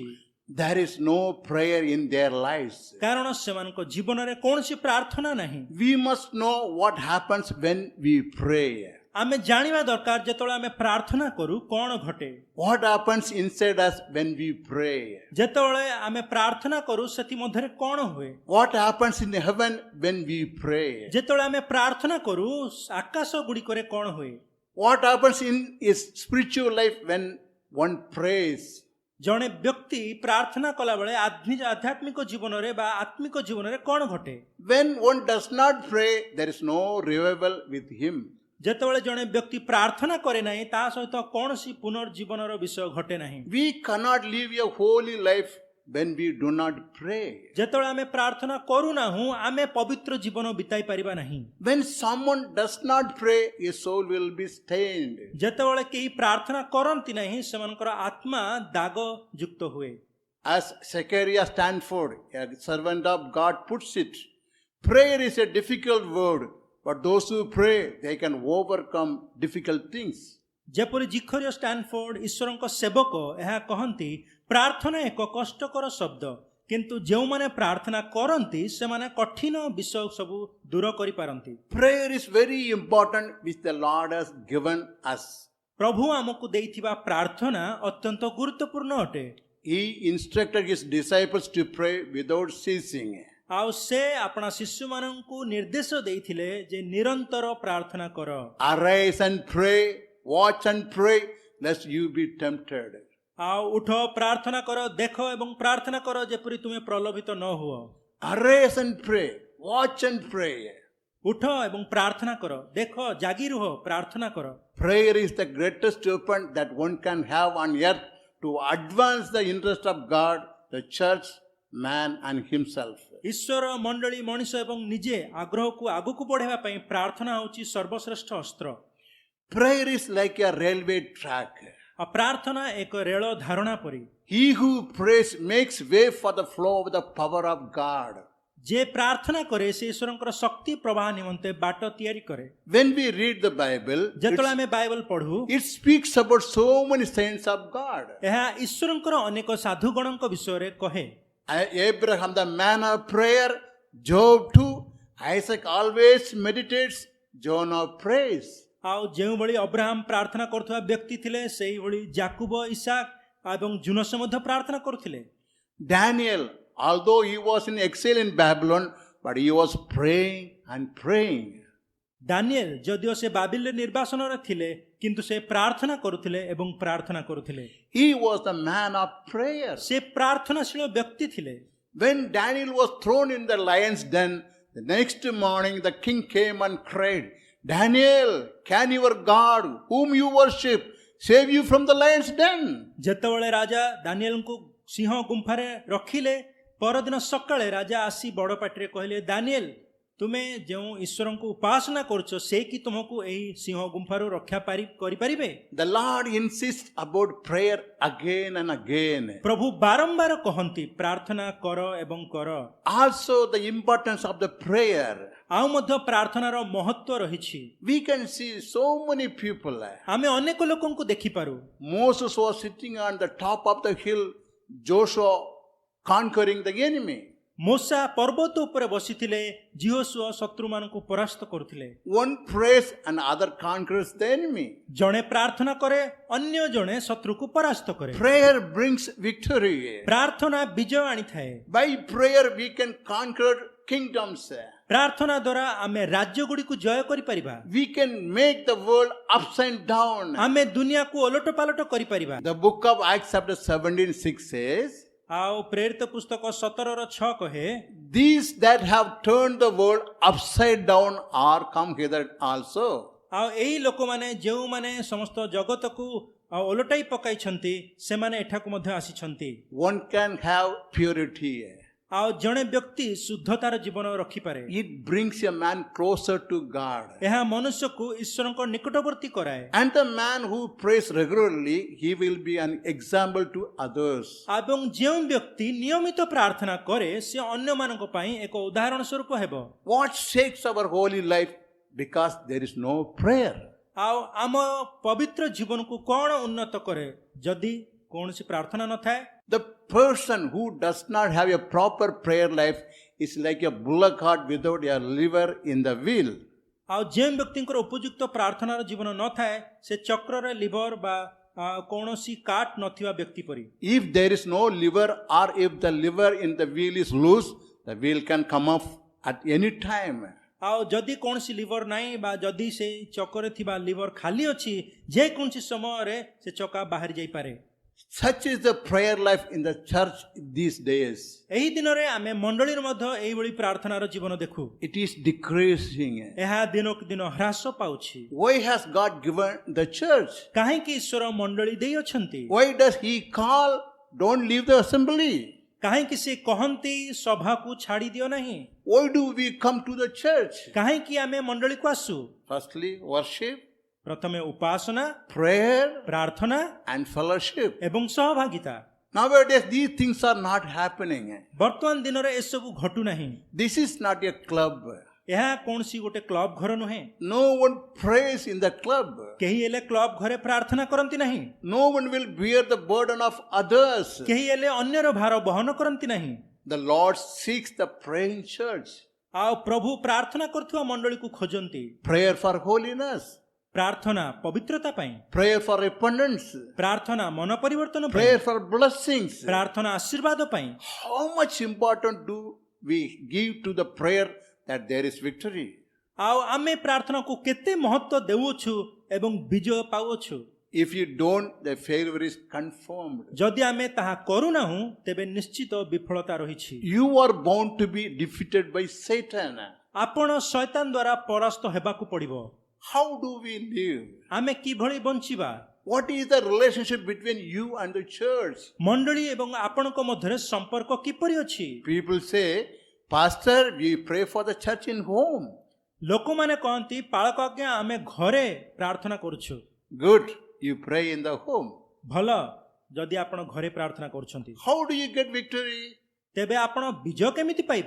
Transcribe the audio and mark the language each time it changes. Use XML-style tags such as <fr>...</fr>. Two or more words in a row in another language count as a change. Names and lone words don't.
<en>There is no prayer in their lives.</en> <or>କାରଣ ସେମାନଙ୍କ ଜୀବନରେ କୌଣସି ପ୍ରାର୍ଥନା ନାହିଁ।</or> <en>We must know what happens when we pray.</en> <or>ଆମେ ଜାଣିବା ଦରକାର ଯେତେବେଳେ ଆମେ ପ୍ରାର୍ଥନା କରୁ କ'ଣ ଘଟେ।</or> <en>What happens inside us when we pray?</en> <or>ଯେତେବେଳେ ଆମେ ପ୍ରାର୍ଥନା କରୁ ସେଥି ମଧ୍ୟରେ କ'ଣ ହୁଏ?</or> <en>What happens in heaven when we pray?</en> <or>ଯେତେବେଳେ ଆମେ ପ୍ରାର୍ଥନା କରୁ ଆକାଶ ଗୁଡ଼ିକରେ କ'ଣ ହୁଏ?</or> <en>What happens in his spiritual life when one prays?</en> <or>ଜଣେ ବ୍ୟକ୍ତି ପ୍ରାର୍ଥନା କଲାବେଳେ ଆଧ୍ୟାତ୍ମିକ ଜୀବନରେ ବା ଆତ୍ମିକ ଜୀବନରେ କ'ଣ ଘଟେ?</or> <en>When one does not pray, there is no revival with him.</en> <or>ଯେତେବେଳେ ଜଣେ ବ୍ୟକ୍ତି ପ୍ରାର୍ଥନା କରେ ନାହିଁ ତା ସହିତ କୌଣସି ପୁନର୍ଜୀବନର ବିଷୟ ଘଟେ ନାହିଁ।</or> <en>We cannot live a holy life when we do not pray.</en> <or>ଯେତେବେଳେ ଆମେ ପ୍ରାର୍ଥନା କରୁନାହୁଁ ଆମେ ପବିତ୍ର ଜୀବନ ବିତାଇ ପାରିବା ନାହିଁ।</or> <en>When someone does not pray, his soul will be stained.</en> <or>ଯେତେବେଳେ କେହି ପ୍ରାର୍ଥନା କରନ୍ତି ନାହିଁ ସେମାନଙ୍କର ଆତ୍ମା ଦାଗ ଯୁକ୍ତ ହୁଏ।</or> <en>As Zechariah Stanford, a servant of God, puts it, prayer is a difficult word, but those who pray, they can overcome difficult things.</en> <or>ଯେପରି ଜିଖରିୟ ଷ୍ଟାନଫୋର୍ଡ ଈଶ୍ୱରଙ୍କ ସେବକ ଏହା କହନ୍ତି, ପ୍ରାର୍ଥନା ଏକ କଷ୍ଟକର ଶବ୍ଦ କିନ୍ତୁ ଯେଉଁମାନେ ପ୍ରାର୍ଥନା କରନ୍ତି ସେମାନେ କଠିନ ବିଷୟ ସବୁ ଦୂର କରିପାରନ୍ତି।</or> <en>Prayer is very important which the Lord has given us.</en> <or>ପ୍ରଭୁ ଆମକୁ ଦେଇଥିବା ପ୍ରାର୍ଥନା ଅତ୍ୟନ୍ତ ଗୁରୁତ୍ୱପୂର୍ଣ୍ଣ ଅଟେ।</or> <en>He instructed his disciples to pray without ceasing.</en> <or>ଆଉ ସେ ଆପଣା ଶିଶୁମାନଙ୍କୁ ନିର୍ଦ୍ଦେଶ ଦେଇଥିଲେ ଯେ ନିରନ୍ତର ପ୍ରାର୍ଥନା କର।</or> <en>Arise and pray, watch and pray, lest you be tempted.</en> <or>ଆଉ ଉଠ ପ୍ରାର୍ଥନା କର, ଦେଖ ଏବଂ ପ୍ରାର୍ଥନା କର ଯେପରି ତୁମେ ପ୍ରଲୋଭିତ ନ ହୁଅ।</or> <en>Arise and pray, watch and pray.</en> <or>ଉଠ ଏବଂ ପ୍ରାର୍ଥନା କର, ଦେଖ ଜାଗି ରୁହ, ପ୍ରାର୍ଥନା କର।</or> <en>Prayer is the greatest weapon that one can have on earth to advance the interest of God, the church, man and himself.</en> <or>ଈଶ୍ୱର ମଣ୍ଡଳୀ ମଣିଷ ଏବଂ ନିଜେ ଆଗ୍ରହକୁ ଆଗକୁ ବଢ଼ାଇବା ପାଇଁ ପ୍ରାର୍ଥନା ହେଉଛି ସର୍ବଶ୍ରେଷ୍ଠ ଅସ୍ତ୍ର।</or> <en>Prayer is like a railway track.</en> <or>ଆଉ ପ୍ରାର୍ଥନା ଏକ ରେଳ ଧାରଣା ପରି।</or> <en>He who prays makes way for the flow of the power of God.</en> <or>ଯେ ପ୍ରାର୍ଥନା କରେ ସେ ଈଶ୍ୱରଙ୍କର ଶକ୍ତି ପ୍ରବାହ ନିମନ୍ତେ ବାଟ ତିଆରି କରେ।</or> <en>When we read the Bible,</en> <or>ଯେତେବେଳେ ଆମେ ବାଇବଲ ପଢୁ</or> <en>it speaks about so many saints of God.</en> <or>ଏହା ଈଶ୍ୱରଙ୍କର ଅନେକ ସାଧୁଗଣଙ୍କ ବିଷୟରେ କହେ।</or> <en>Abraham, the man of prayer, Job too, Isaac always meditates, Jonah prays.</en> <or>ଆଉ ଯେଉଁଭଳି ଅବ୍ରାହମ ପ୍ରାର୍ଥନା କରୁଥିବା ବ୍ୟକ୍ତି ଥିଲେ ସେଇଭଳି ଯାକୁବ, ଇସାକ ଏବଂ ଜୁନସ ମଧ୍ୟ ପ୍ରାର୍ଥନା କରୁଥିଲେ।</or> <en>Daniel, although he was in exile in Babylon, but he was praying and praying.</en> <or>ଦାନିଏଲ ଯଦିଓ ସେ ବାବିଲରେ ନିର୍ବାସନରେ ଥିଲେ କିନ୍ତୁ ସେ ପ୍ରାର୍ଥନା କରୁଥିଲେ ଏବଂ ପ୍ରାର୍ଥନା କରୁଥିଲେ।</or> <en>He was the man of prayer.</en> <or>ସେ ପ୍ରାର୍ଥନାଶୀଳ ବ୍ୟକ୍ତି ଥିଲେ।</or> <en>When Daniel was thrown in the lion's den, the next morning the king came and cried, Daniel, can your God, whom you worship, save you from the lion's den?</en> <or>ଯେତେବେଳେ ରାଜା ଦାନିଏଲଙ୍କୁ ସିଂହ ଗୁମ୍ଫାରେ ରଖିଲେ ପରଦିନ ସକାଳେ ରାଜା ଆସି ବଡ଼ ପାଟିରେ କହିଲେ, ଦାନିଏଲ ତୁମେ ଯେଉଁ ଈଶ୍ୱରଙ୍କୁ ଉପାସନା କରୁଛ ସେ କି ତୁମକୁ ଏହି ସିଂହ ଗୁମ୍ଫାରୁ ରକ୍ଷା କରିପାରିବେ?</or> <en>The Lord insists about prayer again and again.</en> <or>ପ୍ରଭୁ ବାରମ୍ବାର କହନ୍ତି ପ୍ରାର୍ଥନା କର ଏବଂ କର।</or> <en>Also the importance of the prayer.</en> <or>ଆଉ ମଧ୍ୟ ପ୍ରାର୍ଥନାର ମହତ୍ଵ ରହିଛି।</or> <en>We can see so many people.</en> <or>ଆମେ ଅନେକ ଲୋକଙ୍କୁ ଦେଖିପାରୁ।</or> <en>Moses was sitting on the top of the hill, Joshua conquering the enemy.</en> <or>ମୋସା ପର୍ବତ ଉପରେ ବସିଥିଲେ, ଜିହୋଶୁଆ ଶତ୍ରୁମାନଙ୍କୁ ପରାସ୍ତ କରୁଥିଲେ।</or> <en>One prays and other conquers the enemy.</en> <or>ଜଣେ ପ୍ରାର୍ଥନା କରେ, ଅନ୍ୟ ଜଣେ ଶତ୍ରୁକୁ ପରାସ୍ତ କରେ।</or> <en>Prayer brings victory.</en> <or>ପ୍ରାର୍ଥନା ବିଜୟ ଆଣିଥାଏ।</or> <en>By prayer we can conquer kingdoms.</en> <or>ପ୍ରାର୍ଥନା ଦ୍ୱାରା ଆମେ ରାଜ୍ୟ ଗୁଡ଼ିକୁ ଜୟ କରିପାରିବା।</or> <en>We can make the world upside down.</en> <or>ଆମେ ଦୁନିଆକୁ ଓଲଟ ପାଲଟ କରିପାରିବା।</or> <en>The book of Acts chapter 17:6 says,</en> <or>ଆଉ ପ୍ରେରିତ ପୁସ୍ତକ 17:6 କହେ,</or> <en>These that have turned the world upside down are come hither also.</en> <or>ଆଉ ଏଇ ଲୋକମାନେ ଯେଉଁମାନେ ସମସ୍ତ ଜଗତକୁ ଓଲଟାଇ ପକାଇଛନ୍ତି ସେମାନେ ଏଠାକୁ ମଧ୍ୟ ଆସିଛନ୍ତି।</or> <en>One can have purity.</en> <or>ଆଉ ଜଣେ ବ୍ୟକ୍ତି ଶୁଦ୍ଧତାର ଜୀବନ ରଖିପାରେ।</or> <en>It brings a man closer to God.</en> <or>ଏହା ମନୁଷ୍ୟକୁ ଈଶ୍ୱରଙ୍କ ନିକଟବର୍ତ୍ତୀ କରାଏ।</or> <en>And the man who prays regularly, he will be an example to others.</en> <or>ଏବଂ ଯେଉଁ ବ୍ୟକ୍ତି ନିୟମିତ ପ୍ରାର୍ଥନା କରେ ସେ ଅନ୍ୟମାନଙ୍କ ପାଇଁ ଏକ ଉଦାହରଣ ସ୍ୱରୂପ ହେବ।</or> <en>What shakes our holy life? Because there is no prayer.</en> <or>ଆଉ ଆମ ପବିତ୍ର ଜୀବନକୁ କ'ଣ ଉନ୍ନତ କରେ ଯଦି କୌଣସି ପ୍ରାର୍ଥନା ନଥାଏ?</or> <en>The person who does not have a proper prayer life is like a bullock cart without a liver in the wheel.</en> <or>ଆଉ ଯେଉଁ ବ୍ୟକ୍ତିଙ୍କର ଉପଯୁକ୍ତ ପ୍ରାର୍ଥନାର ଜୀବନ ନଥାଏ ସେ ଚକ୍ରରେ ଲିଭର ବା କୌଣସି କାଟ ନଥିବା ବ୍ୟକ୍ତି ପରି।</or> <en>If there is no liver or if the liver in the wheel is loose, the wheel can come off at any time.</en> <or>ଆଉ ଯଦି କୌଣସି ଲିଭର ନାହିଁ ବା ଯଦି ସେ ଚକରେ ଥିବା ଲିଭର ଖାଲି ଅଛି ଯେକୌଣସି ସମୟରେ ସେ ଚକା ବାହାରି ଯାଇପାରେ।</or> <en>Such is the prayer life in the church these days.</en> <or>ଏହି ଦିନରେ ଆମେ ମଣ୍ଡଳୀରେ ମଧ୍ୟ ଏଇଭଳି ପ୍ରାର୍ଥନାର ଜୀବନ ଦେଖୁ।</or> <en>It is decreasing.</en> <or>ଏହା ଦିନକୁ ଦିନ ହ୍ରାସ ପାଉଛି।</or> <en>Why has God given the church?</en> <or>କାହିଁକି ଈଶ୍ୱର ମଣ୍ଡଳୀ ଦେଇଅଛନ୍ତି?</or> <en>Why does He call, don't leave the assembly?</en> <or>କାହିଁକି ସେ କହନ୍ତି ସଭାକୁ ଛାଡ଼ି ଦିଅ ନାହିଁ?</or> <en>Why do we come to the church?</en> <or>କାହିଁକି ଆମେ ମଣ୍ଡଳୀକୁ ଆସୁ?</or> <en>Firstly, worship,</en> <or>ପ୍ରଥମେ ଉପାସନା,</or> <en>prayer,</en> <or>ପ୍ରାର୍ଥନା</or> <en>and fellowship.</en> <or>ଏବଂ ସହଭାଗିତା।</or> <en>Nowadays, these things are not happening.</en> <or>ବର୍ତ୍ତମାନ ଦିନରେ ଏସବୁ ଘଟୁ ନାହିଁ।</or> <en>This is not a club.</en> <or>ଏହା କୌଣସି ଗୋଟେ କ୍ଲବ ଘର ନୁହେଁ।</or> <en>No one prays in the club.</en> <or>କେହି ହେଲେ କ୍ଲବ ଘରେ ପ୍ରାର୍ଥନା କରନ୍ତି ନାହିଁ।</or> <en>No one will bear the burden of others.</en> <or>କେହି ହେଲେ ଅନ୍ୟର ଭାର ବହନ କରନ୍ତି ନାହିଁ।</or> <en>The Lord seeks the praying church.</en> <or>ଆଉ ପ୍ରଭୁ ପ୍ରାର୍ଥନା କରୁଥିବା ମଣ୍ଡଳୀକୁ ଖୋଜନ୍ତି।</or> <en>Prayer for holiness.</en> <or>ପ୍ରାର୍ଥନା ପବିତ୍ରତା ପାଇଁ,</or> <en>Prayer for repentance.</en> <or>ପ୍ରାର୍ଥନା ମନ ପରିବର୍ତ୍ତନ ପାଇଁ,</or> <en>Prayer for blessings.</en> <or>ପ୍ରାର୍ଥନା ଆଶୀର୍ବାଦ ପାଇଁ।</or> <en>How much importance do we give to the prayer that there is victory?</en> <or>ଆଉ ଆମେ ପ୍ରାର୍ଥନାକୁ କେତେ ମହତ୍ୱ ଦେଉଛୁ ଏବଂ ବିଜୟ ପାଉଛୁ?</or> <en>If you don't, the failure is confirmed.</en> <or>ଯଦି ଆମେ ତାହା କରୁନାହୁଁ ତେବେ ନିଶ୍ଚିତ ବିଫଳତା ରହିଛି।</or> <en>You are bound to be defeated by Satan.</en> <or>ଆପଣ ଶୈତାନ ଦ୍ୱାରା ପରାସ୍ତ ହେବାକୁ ପଡ଼ିବ।</or> <en>How do we live?</en> <or>ଆମେ କିଭଳି ବଞ୍ଚିବା?</or> <en>What is the relationship between you and the church?</en> <or>ମଣ୍ଡଳୀ ଏବଂ ଆପଣଙ୍କ ମଧ୍ୟରେ ସମ୍ପର୍କ କିପରି ଅଛି?</or> <en>People say, Pastor, we pray for the church in home.</en> <or>ଲୋକମାନେ କହନ୍ତି ପାଳକ ଆଜ୍ଞା ଆମେ ଘରେ ପ୍ରାର୍ଥନା କରୁଛୁ।</or> <en>Good, you pray in the home.</en> <or>ଭଲ, ଯଦି ଆପଣ ଘରେ ପ୍ରାର୍ଥନା କରୁଛନ୍ତି</or> <en>How do you get victory?</en> <or>ତେବେ ଆପଣ ବିଜୟ କେମିତି ପାଇବେ?</or>